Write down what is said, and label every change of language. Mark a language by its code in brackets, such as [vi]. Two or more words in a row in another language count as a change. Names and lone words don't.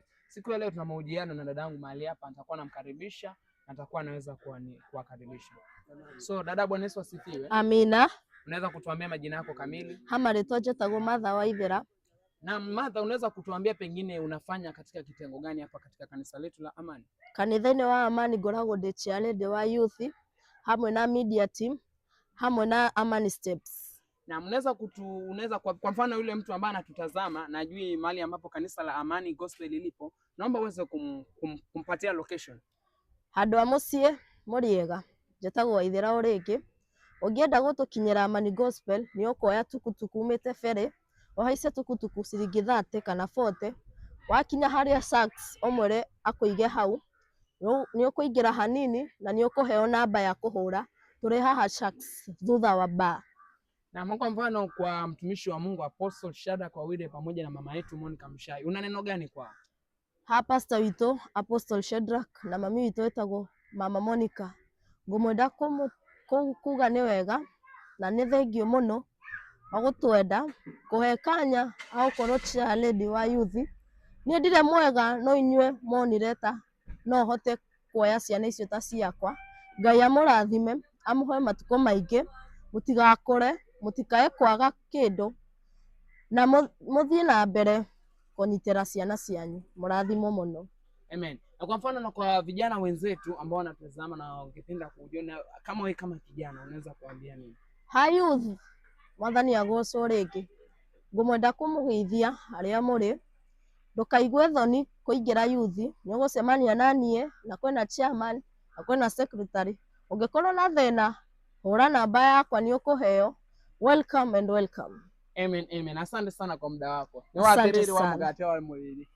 [sw] Siku ya leo tuna mahojiano na dadangu mahali hapa, nitakuwa namkaribisha na nitakuwa naweza kuwakaribisha. So dada, Bwana Yesu asifiwe. Amina. Unaweza kutuambia majina yako kamili? [ki] Hamarĩtwa njĩtagwo Martha Waithera. [sw] Na Martha, unaweza kutuambia pengine unafanya katika kitengo gani hapa katika kanisa letu la Amani? [ki] Kanitha-inĩ wa Amani ngoragwo ndĩ chairlady wa youth hamwe na [en] media team [ki] hamwe na Amani Steps. [sw] Na unaweza kwa mfano yule mtu ambaye anatutazama na ajui mahali ambapo kanisa la Amani Gospel lilipo, naomba uweze kumpatia location. [ki] Handũ ha mũciĩ Mũrĩega, njĩtagwo Waithera o rĩngĩ. Ũngĩenda gũtũkinyĩra Amani Gospel nĩ ũkoya tukutuku umĩte ferry, ũhaice tukutuku ciringi 30 kana 40. Wakinya harĩa Sharks ũmwĩre akũige hau, nĩ ũkũingĩra hanini na nĩ ũkũheo namba ya kũhũra. Tũrĩ haha Sharks thutha wa bar. [sw] Na kwa mfano kwa mtumishi wa Mungu Apostle Shadrack Wawire pamoja na mama yetu Monica Mshai, una neno gani kwao? [ki] Ha pastor witũ Apostle Shadrack na mami witũ wetagwo mama Monica, ngũmwenda kuga nĩ wega na nĩ thengiũ mũno wa gũtwenda kũhe kanya agũkorwo chairlady wa youth. Niĩ ndirĩ mwega no inyuĩ monire ta no hote kuoya ciana icio ta ciakwa. Ngai amũrathime amũhe matukũ maingĩ, mũtigakũre, mũtikae kwaga kĩndũ na mũthiĩ na mbere kũnyitĩra ciana cianyu. Mũrathimwo mũno. Amen. [sw] Na kwa mfano na kwa vijana wenzetu ambao wanatazama na wangependa kujiona kama wewe kama kijana, unaweza kuambia nini? [ki] Ha youth, Mwathani agocwo rĩngĩ. Ngũmwenda kũmũgeithia harĩa mũrĩ. Ndũkaigue thoni kũingĩra youth, nĩ ũgũcemania na niĩ na kwĩna chairman na kwĩna secretary. Ũngĩkorwo na thĩna, hũra namba yakwa nĩ ũkũheo. [en] Welcome and welcome. Amen, amen. [sw] Asante sana kwa muda wako. Ni waathiriri wa mgate wa mwili.